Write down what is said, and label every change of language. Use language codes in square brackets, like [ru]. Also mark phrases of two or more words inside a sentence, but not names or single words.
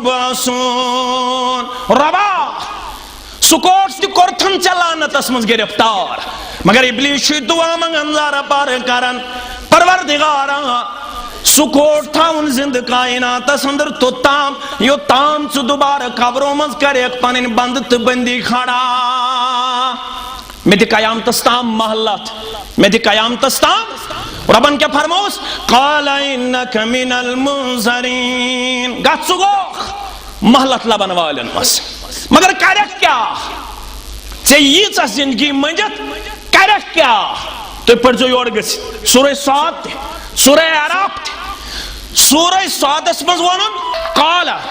[ks] یبعثون ربا سُہ کوٹ تہِ کوٚرتھن ژےٚ لعنتس منٛز گرفتار مگر ابلیس چھُ دعا منگان زارٕ پارٕ کران پروردگارا سُہ کوٹ تھاوُن زندٕ کائناتس اندر توٚتام یوٚتام ژٕ دوبارٕ قبرو منٛز کریکھ پنٕنۍ بند تہٕ بندی کھڑا مےٚ دِ قیامتس تام مہلت مےٚ دِ قیامتس تام ربن کیا فرموس [ar] قال انک من المنظرین [ks] گژھ ژٕ گوکھ مہلت لبن والٮ۪ن منٛز مگر کریکھ کیٛاہ ژےٚ ییٖژاہ زندگی منٛجِتھ کریکھ کیٛاہ تُہۍ پٔرۍزیو یورٕ گٔژھِتھ سورہ صاد تہِ سورہ اعراف تہِ سورہ صادس منٛز ووٚنُن قال